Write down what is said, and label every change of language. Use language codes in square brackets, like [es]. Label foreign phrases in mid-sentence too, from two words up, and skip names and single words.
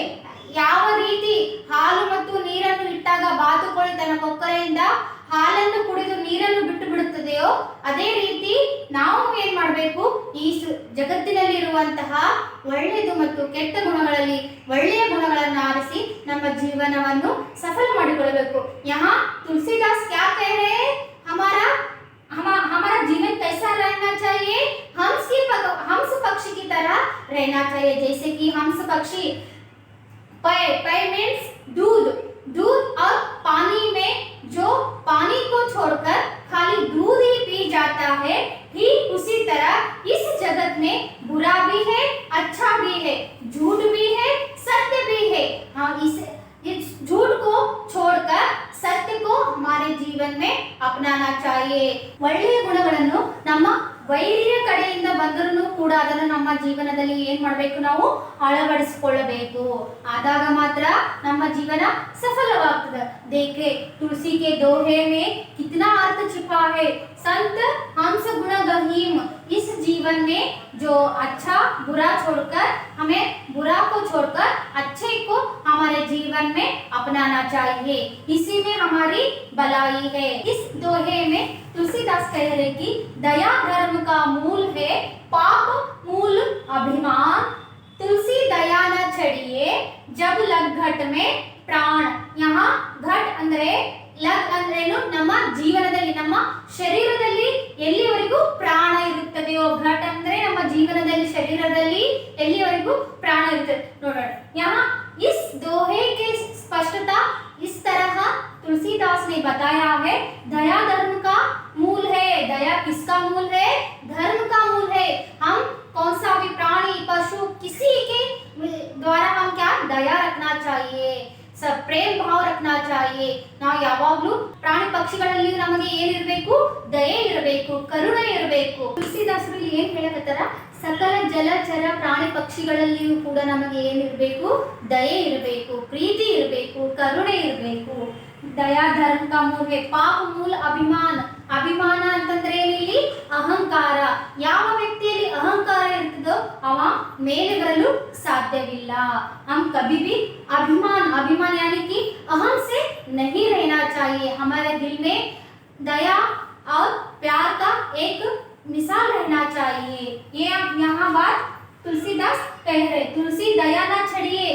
[kn] ಯಾವ ರೀತಿ ಹಾಲು ಮತ್ತು ನೀರನ್ನು ಇಟ್ಟಾಗ ಬಾತುಕೋಳಿ ತನ್ನ ಕೊಕ್ಕರೆಯಿಂದ ಹಾಲನ್ನು ಕುಡಿದು ನೀರನ್ನು ಬಿಟ್ಟು ಬಿಡುತ್ತದೆಯೋ ಅದೇ ರೀತಿ ನಾವು ಏನ್ ಮಾಡಬೇಕು? ಈ ಜಗತ್ತಿನಲ್ಲಿರುವಂತಹ ಒಳ್ಳೆಯದು ಮತ್ತು ಕೆಟ್ಟ ಗುಣಗಳಲ್ಲಿ ಒಳ್ಳೆಯ ಗುಣಗಳನ್ನು ಆರಿಸಿ ನಮ್ಮ ಜೀವನವನ್ನು ಸಫಲ ಮಾಡಿಕೊಳ್ಳಬೇಕು. [hi] यहाँ तुलसीदास क्या कह रहे हैं? हमारा जीवन कैसा रहना चाहिए? हंस पक्षी की तरह रहना चाहिए. जैसे कि हंस पक्षी पय मीन्स दूध और पानी में जो पानी को छोड़कर खाली दूध ही पी जाता है, ठीक उसी तरह इस जगत में बुरा भी है, अच्छा भी है, झूठ भी है, सत्य भी है. हाँ, इस झूठ को छोड़कर सत्य को हमारे जीवन में अपनाना चाहिए. [kn] ಒಳ್ಳೆಯ ಗುಣಗಳನ್ನು ನಮ್ಮ ವೈರಿಯ ಕಡೆಯಿಂದ ಬಂದರೂ ಕೂಡ ಅದನ್ನು ನಮ್ಮ ಜೀವನದಲ್ಲಿ ಏನ್ ಮಾಡಬೇಕು? ನಾವು ಅಳವಡಿಸಿಕೊಳ್ಳಬೇಕು. ಆದಾಗ ಮಾತ್ರ ನಮ್ಮ ಜೀವನ ಸಫಲವಾಗ್ತದೆ. [hi] देखिए तुलसी के दोहे में कितना अर्थ छिपा है. संत हंस गुण गहीम. इस जीवन में जो अच्छा बुरा छोड़कर हमें बुरा को छोड़कर अच्छे को हमारे जीवन में अपनाना चाहिए. इसी में हमारी भलाई है. इस दोहे में तुलसीदास कह रहे कि दया धर्म का मूल है, पाप मूल अभिमान. तुलसी दया न छड़िए जब लग घट में प्राण. यहाँ घट [kn] ಅಂದ್ರೆ ಲಗ್ ಅಂದ್ರೇನು? ನಮ್ಮ ಜೀವನದಲ್ಲಿ ನಮ್ಮ ಶರೀರದಲ್ಲಿ ಎಲ್ಲಿವರೆಗೂ ಪ್ರಾಣ ಇರುತ್ತದೆಯೋ, ಘಟ್ ಅಂದ್ರೆ ನಮ್ಮ ಜೀವನದಲ್ಲಿ ಶರೀರದಲ್ಲಿ ಎಲ್ಲಿವರೆಗೂ ಪ್ರಾಣ ಇರುತ್ತದೆ. ನೋಡೋಣ. [hi] यहाँ इस दोहे के स्पष्टता इस तरह तुलसीदास ने बताया है. दया धर्म का मूल है. दया किसका मूल है? धर्म का मूल है. हम कौन सा भी प्राणी पशु किसी के द्वारा हम क्या दया रखना चाहिए, सब प्रेम भाव रखना चाहिए. [kn] ನಾವು ಯಾವಾಗಲೂ ಪ್ರಾಣಿ ಪಕ್ಷಿಗಳಲ್ಲಿ ನಮಗೆ ಏನಿರಬೇಕು, ದಯೆ ಇರಬೇಕು, ಕರುಣೆ ಇರಬೇಕು. ತುಳಸಿದಾಸರು ಇಲ್ಲಿ ಏನ್ ಹೇಳಕತ್ತಾರ, ಸಕಲ ಜಲಚರ ಪ್ರಾಣಿ ಪಕ್ಷಿಗಳಲ್ಲಿಯೂ ಕೂಡ ನಮಗೆ ಏನಿರಬೇಕು, ದಯೆ ಇರಬೇಕು, ಪ್ರೀತಿ ಇರಬೇಕು, ಕರುಣೆ ಇರಬೇಕು. [hi] दया धर्म का मूल है, पाप मूल अभिमान. [kn] ಅಭಿಮಾನ ಅಂತಂದ್ರೆ ಏನಿಲ್ಲಿ ಅಹಂಕಾರ. ಯಾವ ವ್ಯಕ್ತಿಯಲ್ಲಿ ಅಹಂಕಾರ ಇರ್ತದೋ ಅವ ಮೇಲೆ ಬರಲು ಸಾಧ್ಯವಿಲ್ಲ. [hi] हम कभी भी अभिमान यानी कि अहम से नहीं रहना चाहिए. हमारे दिल में दया और प्यार का एक मिसाल रहना चाहिए. ये यहाँ बात तुलसीदास कह रहे, तुलसी दया ना छड़िए.